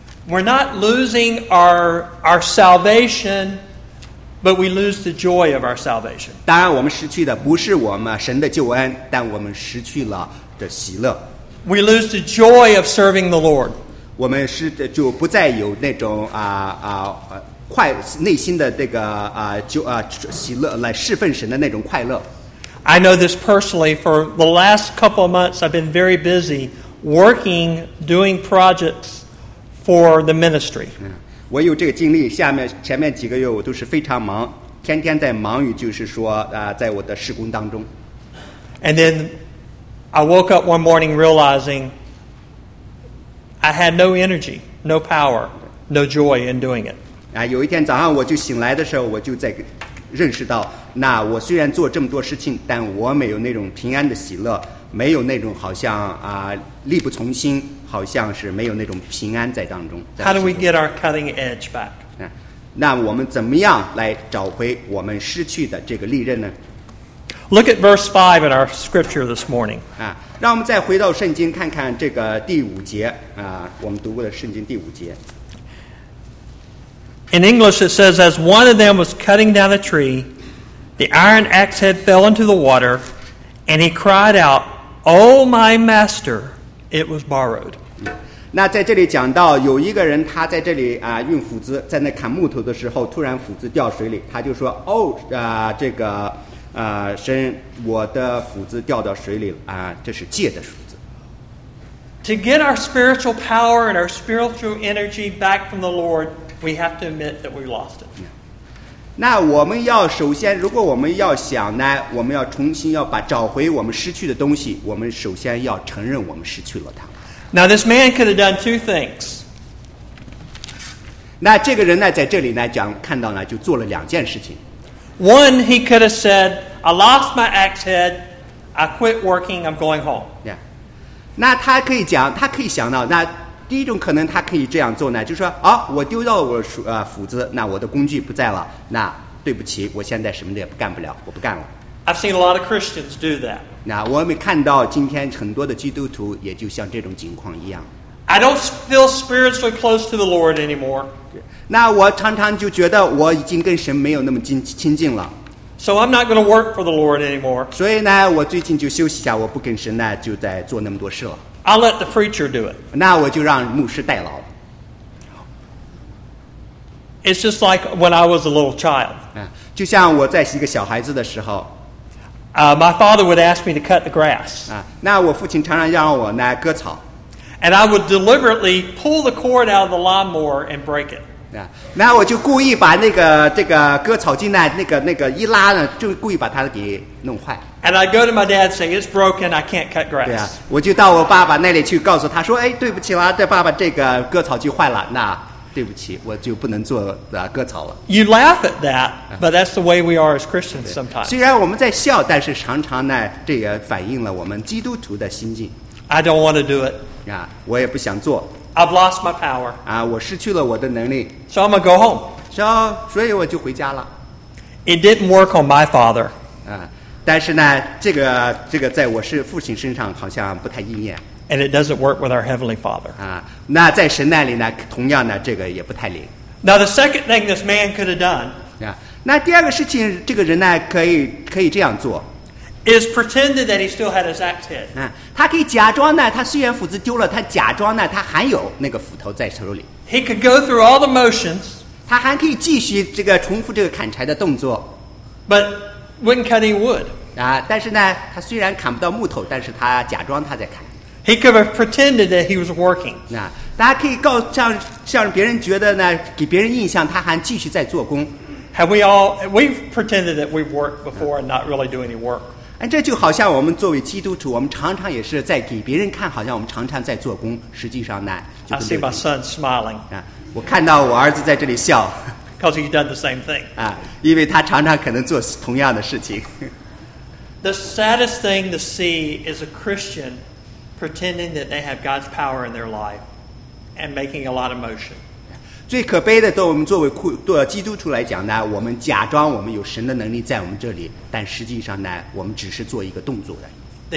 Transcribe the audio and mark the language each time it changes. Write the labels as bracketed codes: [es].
[en] We're not losing our salvation, but we lose the joy of our salvation. [zh] 当然，我们失去的不是我们神的救恩，但我们失去了的喜乐。 [en] We lose the joy of serving the Lord. [zh] 我们是就不再有那种快内心的这个喜乐来侍奉神的那种快乐。 [en] I know this personally. For the last couple of months, I've been very busy working, doing projects for the ministry. [zh] 我有这个经历。前面几个月我都是非常忙，天天在忙于就是说在我的事工当中。 [en] And then I woke up one morning realizing I had no energy, no power, no joy in doing it. [zh] 有一天早上我就醒来的时候我就在认识到那我虽然做这么多事情但我没有那种平安的喜乐没有那种好像力不从心好像是没有那种平安在当中 [en] How do we get our cutting edge back? [zh] 那我们怎么样来找回我们失去的这个利刃呢 [en] Look at verse 5 in our scripture this morning. [zh] 啊，让我们再回到圣经看看这个第五节，啊，我们读过的圣经第五节。 [en] In English it says, as one of them was cutting down a tree, the iron axe head fell into the water, and he cried out, Oh my master, it was borrowed. [zh] 那在这里讲到有一个人他在这里啊运斧子在那砍木头的时候突然斧子掉水里他就说哦、oh, 这个神我的斧子掉到水里啊这是借的斧子。 [en] To get our spiritual power and our spiritual energy back from the Lord, we have to admit that we lost it. [zh] 那我们要首先如果我们要想呢我们要重新要把找回我们失去的东西我们首先要承认我们失去了它。 [en] Now this man could have done two things. [zh] 那这个人呢在这里呢讲看到呢就做了两件事情。 [en] One, he could have said, I lost my axe head, I quit working, I'm going home. Yeah. [zh] 那他可以讲他可以想到那第一种可能他可以这样做呢就是说、哦、我丢掉了我斧子那我的工具不在了那对不起我现在什么也不干不了我不干了。 [en] I've seen a lot of Christians do that. [zh] 那我们看到今天很多的基督徒也就像这种情况一样。 [en] I don't feel spiritually close to the Lord anymore. [zh] 那我常常就觉得我已经跟神没有那么亲近了。 [en] So I'm not going to work for the Lord anymore. [zh] 所以呢，我最近就休息一下，我不跟神呢就在做那么多事了。 [en] I'll let the preacher do it. [zh] 那我就让牧师代劳。 [en] It's just like when I was a little child. [zh] 就像我在一个小孩子的时候。 [en] My father would ask me to cut the grass. [zh] 那我父亲常常让我呢割草。 [en] And I would deliberately pull the cord out of the lawnmower and break it. [zh] 那我就故意把那个这个割草机呢，那个一拉呢，就故意把它给弄坏。 [en] And I'd go to my dad saying it's broken. I can't cut grass. [zh] 对啊，我就到我爸爸那里去告诉他说，哎，对不起啦，这爸爸这个割草机坏了，那对不起，我就不能做割草了。 [en] You laugh at that, but that's the way we are as Christians sometimes. [zh] 虽然我们在笑，但是常常呢，这也反映了我们基督徒的心境。 [en] I don't want to do it. [zh] 我也不想做。 [en] I've lost my power. [zh] 我失去了我的能力。 [en] So I'm gonna go home. [zh] 所以我就回家了。 [en] It didn't work on my father. [zh] 但是呢，这个在我是父亲身上好像不太应验。 [en] And it doesn't work with our heavenly father. [zh] 那在神那里呢，同样呢，这个也不太灵。 [en] Now the second thing this man could have done. [zh] 那第二个事情，这个人呢，可以这样做。 [en] Is pretended that he still had his axe head. [zh] 他可以假装呢，他虽然斧子丢了，他假装呢，他还有那个斧头在手里。 [en] He could go through all the motions. [zh] 他还可以继续这个重复这个砍柴的动作。 [en] But wouldn't cut any wood. [zh] 但是呢，他虽然砍不到木头，但是他假装他在砍。 [en] He could have pretended that he was working. [zh] 大家可以告像别人觉得呢，给别人印象他还继续在做工。 [en] Have we all we've pretended that we've worked before and not really do any work? [zh] 这就好像我们作为基督徒，我们常常也是在给别人看，好像我们常常在做工，实际上呢。 [en] I see my son smiling. [zh] 我看到我儿子在这里笑。 [en] Because he's done the same thing. [zh] 因为他常常可能做同样的事情。 [en] The saddest thing to see is a Christian. Pretending that they have God's power in their life and making a lot of motion. [zh] 最可悲的，对我们作为基督徒来讲呢，我们假装我们有神的能力在我们这里，但实际上呢，我们只是做一个动作的。